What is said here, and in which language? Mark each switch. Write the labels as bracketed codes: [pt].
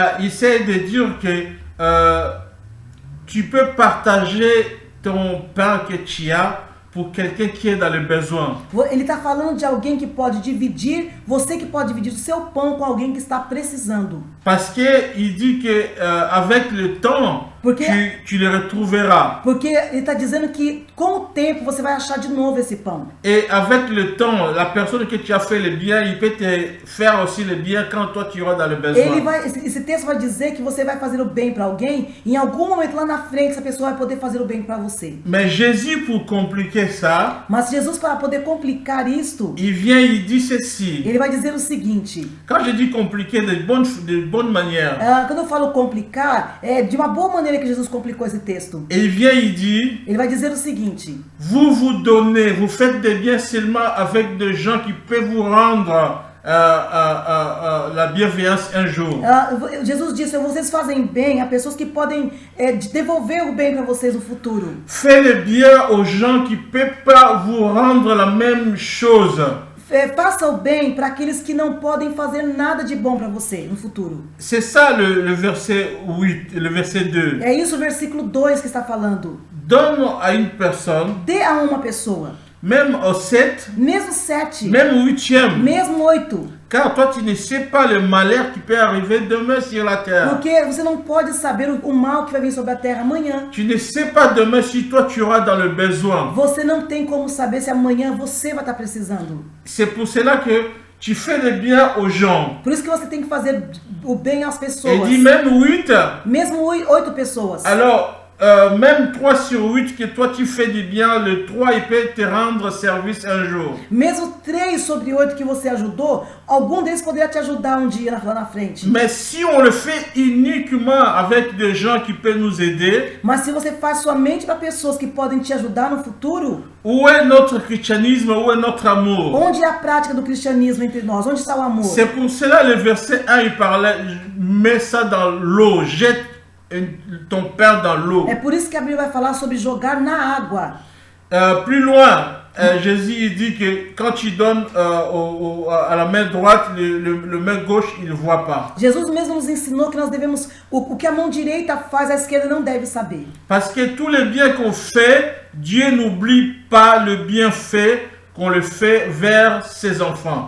[fr] il essaie de dire que tu peux partager ton pain que tu as pour quelqu'un qui est dans le besoin. [pt] Ele está falando de alguém que pode dividir, você que pode dividir o seu pão com alguém que está precisando. [fr] Parce qu'il dit que avec le temps, [pt] Porque- [fr] tu le retrouveras. [pt] Porque ele está dizendo que com o tempo você vai achar de novo esse pão. [fr] Et avec le temps, la personne que tu as fait le bien, il peut te faire aussi le bien quand toi tu iras dans le besoin. [pt] Esse texto vai dizer que você vai fazer o bem para alguém, e em algum momento lá na frente essa pessoa vai poder fazer o bem para você. [fr] Mais Jésus, pour compliquer ça, [pt] Mas Jesus, para poder complicar isto, [fr] il vient, il dit ceci. [pt] ele vai dizer o seguinte: [fr] Quand je dis compliquer de bonne manière, [pt] quando eu falo complicar, é de uma boa maneira que Jesus complicou esse texto. [fr] il vient, il dit, [pt] Ele vai dizer o seguinte: [fr] vous vous donnez, vous faites des biens seulement avec des gens qui peuvent vous rendre la bienveillance un jour. [pt] Jesus disse: vocês fazem bem a pessoas que podem devolver o bem para vocês no futuro. [fr] Faites le bien aux gens qui ne peuvent pas vous rendre la même chose. [pt] Faça o bem para aqueles que não podem fazer nada de bom para você no futuro. [fr] C'est ça le verset 8, le verset 2. [pt] É isso o versículo 2 que está falando. [fr] Donne à une personne, [pt] Dê a uma pessoa, [fr] même au 7, [pt] mesmo 7, [fr] même au 8e, [pt] mesmo 8, [fr] car toi tu ne sais pas le malheur qui peut arriver demain sur la terre. [pt] porque você não pode saber o mal que vai vir sobre a terra amanhã. [fr] Tu ne sais pas demain si toi tu auras dans le besoin. [pt] Você não tem como saber se amanhã você vai estar precisando. [fr] C'est pour cela que tu fais le bien aux gens. [pt] Por isso que você tem que fazer o bem às [fr] Et [pt] pessoas. [fr] dit même 8, [pt] Mesmo 8 pessoas. [fr] alors même 3 sur 8 que toi tu fais du bien, le 3 il peut te rendre service un jour. [pt] Mesmo 3 sobre 8 que você ajudou, algum deles poderia te ajudar um dia lá na frente. [fr] Mais si on le fait uniquement avec des gens qui peuvent nous aider, [pt] Mas se você faz somente para pessoas que podem te ajudar no futuro, [fr] où est notre christianisme, où est notre amour? [pt] onde é a prática do cristianismo entre nós? Onde está o amor? [fr] C'est pour cela le verset 1 il parlait, mets ça dans l'eau, jette ton pain dans l'eau. [pt] É por isso que a Bíblia vai falar sobre jogar na água. [fr] Plus loin, Jésus il dit que quand tu donnes à la main droite, le main gauche, il ne voit pas. [pt] Jesus mesmo nos ensinou que nós devemos, o que a mão direita faz, a esquerda não deve saber. [fr] Parce que tous les biens qu'on fait, Dieu n'oublie pas le bienfait qu'on le fait vers ses enfants.